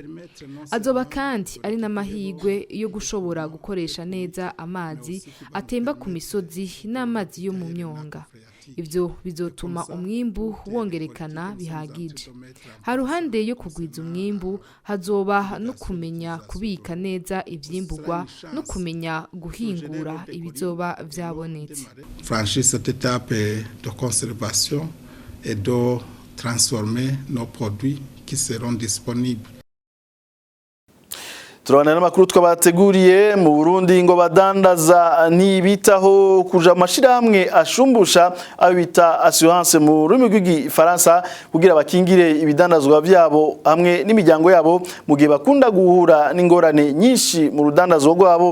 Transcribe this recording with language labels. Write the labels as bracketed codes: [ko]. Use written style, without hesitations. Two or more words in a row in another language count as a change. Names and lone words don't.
[rn] Azoba kandi ari n'amahirwe yo gushobora gukoresha neza amazi atemba ku misozi n'amazi yo mu myonga. Ivyo bizotuma umwimbu wongerekana bihagije. Haruhande yo kugwiza umwimbu hazoba no kumenya kubika neza ivyimburwa no kumenya guhingura ibizoba vyabonetse. [fr] Franchir cette étape de conservation et de transformer nos produits qui seront disponibles. [rn] Turabana n'amakuru twabateguriye mu Burundi ngo badandaza nibitaho kuja amashirahamwe ashumbusha abita assurance mu rurimi rw'igifaransa kugira bakingire ibidandazwa byabo hamwe n'imiryango yabo mu gihe bakunda guhura n'ingorane nyinshi mu rudandazwa rwabo.